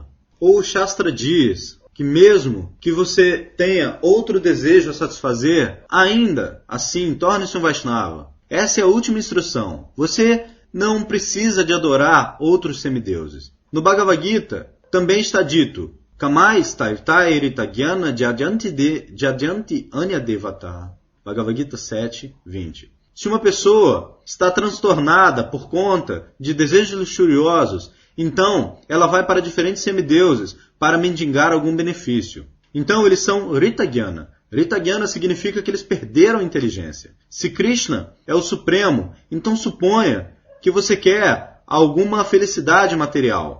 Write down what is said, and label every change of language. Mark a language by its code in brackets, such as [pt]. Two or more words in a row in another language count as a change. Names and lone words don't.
[pt] Ou o Shastra diz que mesmo que você tenha outro desejo a satisfazer, ainda assim torne-se um Vaishnava. Essa é a última instrução. Você não precisa de adorar outros semideuses. No Bhagavad Gita, também está dito, [sa] कामैस् तैर्हृत ज्ञाना प्रपद्यन्ते अन्य देवताः. [pt] Bhagavad Gita 7, 20. Se uma pessoa está transtornada por conta de desejos luxuriosos, então ela vai para diferentes semideuses para mendigar algum benefício. Então eles são Rita Gyana. Rita Gyana significa que eles perderam a inteligência. Se Krishna é o Supremo, então suponha que você quer alguma felicidade material.